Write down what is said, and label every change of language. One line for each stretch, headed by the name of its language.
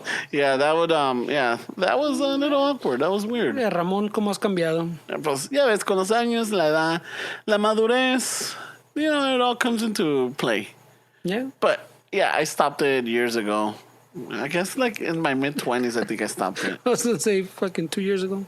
English: Yeah, that was a little awkward. That was weird.
Spanish: Yeah, Ramón, ¿cómo has cambiado? Pues ya ves, con los años, la edad, la madurez,
English: it all comes into play. Yeah. But yeah, I stopped it years ago. I guess like in my mid-20s, I think I stopped it. I was going to say fucking 2 years ago.